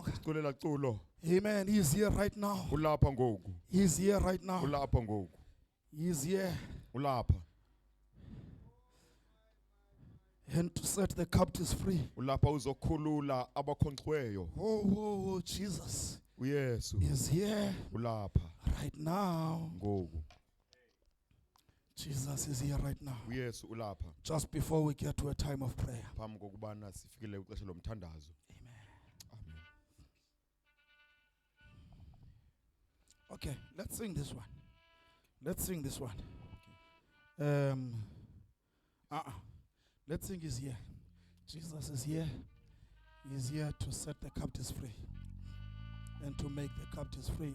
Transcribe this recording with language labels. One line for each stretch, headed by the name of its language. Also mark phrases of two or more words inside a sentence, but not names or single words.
Xhosa: Culela culo.
English: Amen. He's here right now.
Xhosa: Ulapha ngoku.
English: He's here right now.
Xhosa: Ulapha ngoku.
English: He's here.
Xhosa: Ulapha.
English: And to set the captives free.
Xhosa: Ulapha uzokhulula abakhonxiweyo.
English: Oh, Jesus
Xhosa: uYesu
English: is here
Xhosa: ulapha
English: right now.
Xhosa: ngoku.
English: Jesus is here right now.
Xhosa: uYesu ulapha
English: Just before we get to a time of prayer.
Xhosa: phambi kokubana sifikele kwixesha lomthandazo.
English: Amen. Okay, let's sing this one. Let's sing this one. Let's sing He's here. Jesus is here. He's here to set the captives free and to make the captives free.